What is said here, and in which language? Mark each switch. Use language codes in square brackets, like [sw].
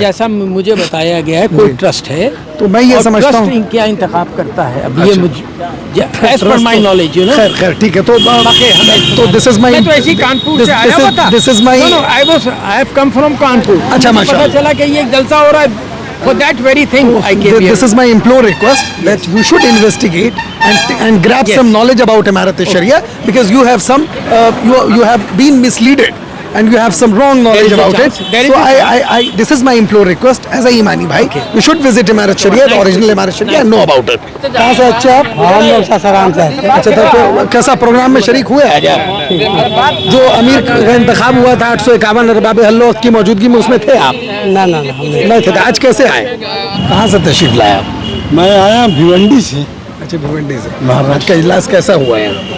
[ur] جیسا مجھے بتایا گیا ہے کوئی ٹرسٹ ہے, تو میں یہ سمجھتا ہوں کیا انتخاب کرتا ہے. اب یہ مجھے [en] as per my knowledge, [ur] خیر ٹھیک ہے. تو [en] this is my, [ur] میں تو ایسی کانپور سے آیا ہوا تھا. [en] This is my, I have come from Kanpur. [ur] اچھا, ماشاءاللہ. پتہ چلا کہ یہ جلسہ ہو رہا ہے. [en] For that very thing, I came here. This is my implore request that you should investigate and grab some knowledge about Imarat al-Sharia, because you have some you have been misleaded and you have some wrong knowledge about it. So I this is my implore request as a Imani bhai. You should visit Imarat Sharia, the original Imarat Sharia, and know about it. [ur] کہاں سے اچھا آپ؟ ہم لوگ ساسارام سے. اچھا, تو کیسا پروگرام میں شریک ہوئے جو امیر کا انتخاب ہوا تھا 851 ارباب الوقت کی موجودگی میں, اس میں تھے آپ؟ نہیں تھے. آج کیسے آئے, کہاں سے تشریف لائے آپ؟ میں آیا بھیونڈی سے. اچھا, بھیونڈی سے. آج کا اجلاس کیسا ہوا ہے؟